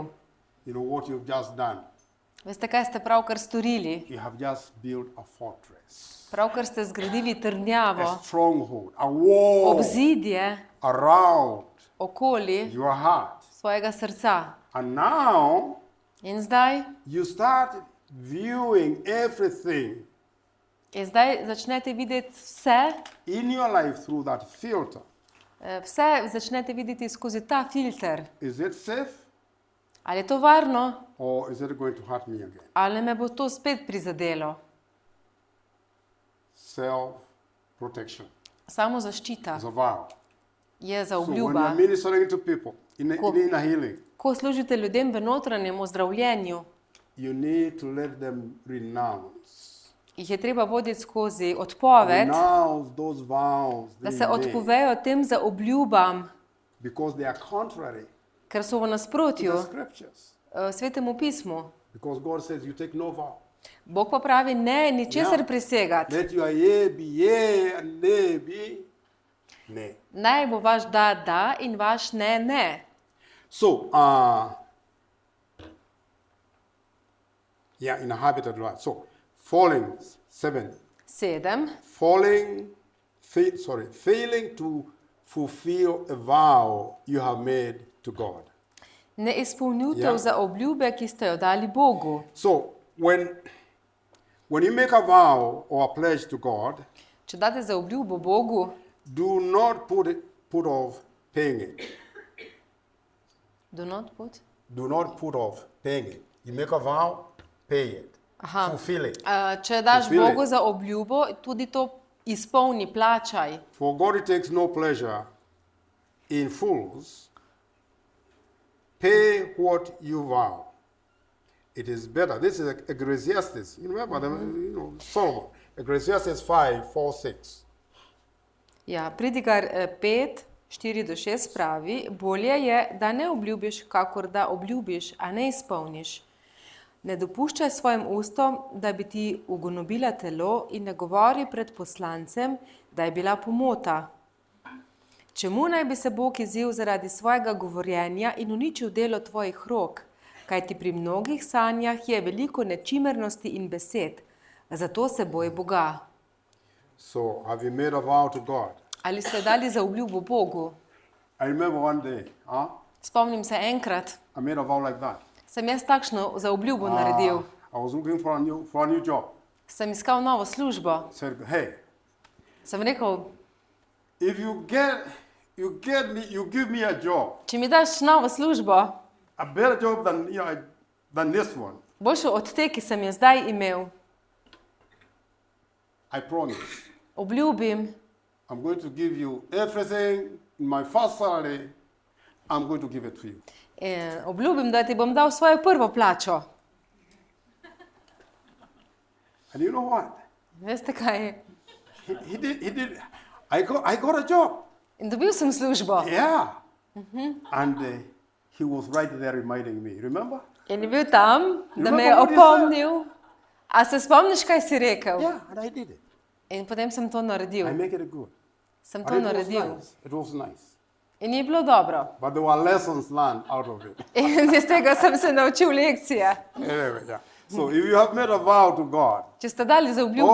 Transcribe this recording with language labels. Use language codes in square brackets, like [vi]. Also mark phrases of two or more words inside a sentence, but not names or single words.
[en] You know what you've just done? [sl] Veste, kaj ste pravkar storili? [en] You have just built a fortress, [sl] Pravkar ste zgradili trdnjavo, [en] a stronghold, a wall [sl] obzidje [en] around [sl] okoli [en] your heart. [sl] svojega srca. [en] And now [sl] In zdaj, [en] you start viewing everything [sl] zdaj začnete videti vse, [en] in your life through that filter. [sl] vse začnete videti skozi ta filter. [en] Is it safe [sl] Ali je to varno, [en] or is it going to hurt me again? [sl] ali me bo to spet prizadelo. [en] Self-protection [sl] Samo zaščita [en] is a vow. [sl] je za [en] So when [sl] obljuba. [en] you're ministering to people in a healing, [sl] Ko služite ljudem v notranjem ozdravljenju, [en] you need to let them renounce. [sl] jih je treba voditi skozi odpoved, [en] Renounce those vows [sl] da [en] they [sl] se [en] made, [sl] odpovejo tem za obljubam, [en] because they are contrary [sl] ker so v [en] to [sl] nasprotju [en] the scriptures. [sl] Svetemu pismu. [en] Because God says you take no vow. [sl] Bog pa pravi, ne, ničesar Ja. prisegati. [en] Let your yea be yea and nay be nay. [sl] Naj bo vaš da in vaš ne. [en] So, inhabited life. So, falling, 7. 7. Failing to fulfill a vow you have made to God. [sl] Ne izpolnjutev Ja. za obljube, ki ste jo dali Bogu. [en] So, when you make a vow or a pledge to God, [sl] Če date za obljubo Bogu, [en] do not put off paying it. do not put. Do not put off paying it. You make a vow, pay it. Aha. Fulfill it. [sl] Če daš [en] Fulfill it. [sl] Bogu za obljubo, tudi to izpolni, plačaj. [en] For God takes no pleasure in fools. Pay what you vow. It is better. This is Ecclesiastes. You remember Solomon. Ecclesiastes 5:4-6. [sl] Ja, Pridigar 5, 4-6 pravi, bolje je, da ne obljubiš, kakor da obljubiš, a ne izpolniš. Ne dopuščaj svojim ustom, da bi ti ugonobila telo in ne govori pred poslancem, da je bila pomota. Čemu naj bi se Bog izil zaradi svojega govorjenja in uničil delo tvojih rok? Kajti pri mnogih sanjah je veliko nečimernosti in besed. Zato se boj Boga. [en] So, have you made a vow to God? [sl] Ali ste dali za obljubo Bogu? [en] I remember one day, [sl] Spomnim se enkrat, [en] I made a vow like that. [sl] sem jaz takšno za obljubo naredil. [en] I was looking for a new job. [sl] Sem iskal novo službo. [en] Said, hey, [sl] Sem rekel, [en] if you give me a job, [sl] če mi daš novo službo, [en] a better job than this one, [sl] boljšo od te, ki sem jo zdaj imel, [en] I promise, [sl] obljubim, [en] I'm going to give you everything in my first salary. I'm going to give it to you. [sl] In obljubim, da ti bom dal svojo prvo plačo. [en] And you know what? [sl] Veste kaj? [en] He did. I got a job. [sl] In dobil sem službo. [en] Yeah. And he was right there reminding me. Remember? [sl] In je bil tam, da me je [en] Remember what he [sl] opomnil. A se spomniš, kaj si rekel? [en] Yeah, and I did it. [sl] In potem sem to naredil. [en] I make it good. [sl] Sem [en] And [sl] to naredil. [en] It was nice. [sl] In je bilo dobro. [en] But there were lessons learned out of it. [sl] In iz tega sem se naučil lekcije. [en] Anyway, yeah. So if you have made a vow to God, [sl] Če ste dali za obljubo